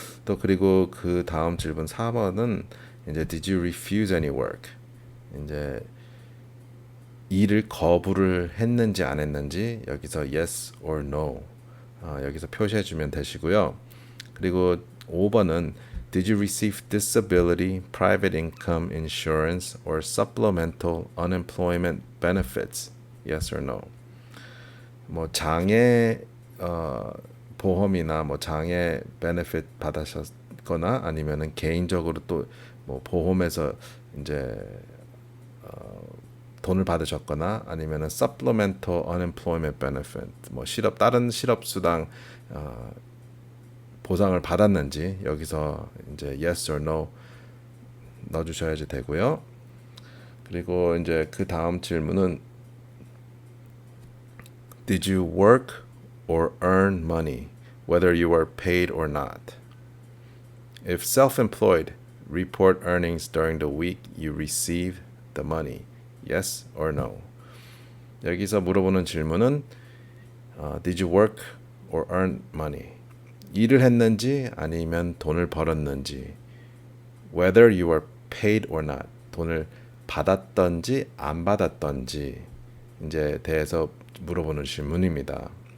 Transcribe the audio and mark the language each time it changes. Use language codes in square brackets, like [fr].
[ko] 또 그리고 그 다음 질문 4번은 이제 [en] Did you refuse any work? [ko] 이제 일을 거부를 했는지 안 했는지 여기서 [en] yes or no [ko] 여기서 표시해 주면 되시고요. 그리고 5번은 [en] Did you receive disability, private income insurance or supplemental unemployment benefits? Yes or no? [ko] 뭐 장애 보험이나 뭐 장애 베네핏 받으셨거나 아니면은 개인적으로 또 뭐 보험에서 이제 돈을 받으셨거나 아니면은 [en] supplemental unemployment benefit [ko] 뭐 다른 실업 수당 보상을 받았는지 여기서 이제 [en] yes or no [ko] 넣어주셔야지 되고요. 그리고 이제 그 다음 질문은 [en] Did you work or earn money, whether you were paid or not? If self-employed, report earnings during the week you receive the money. Yes or no? [ko] 여기서 물어보는 질문은 [en] Did you work or earn money? [ko] 일을 했는지 아니면 돈을 벌었는지, [en] whether you were paid or not, [ko] 돈을 받았던지 안 받았던지 이제 대해서 물어보는 질문입니다.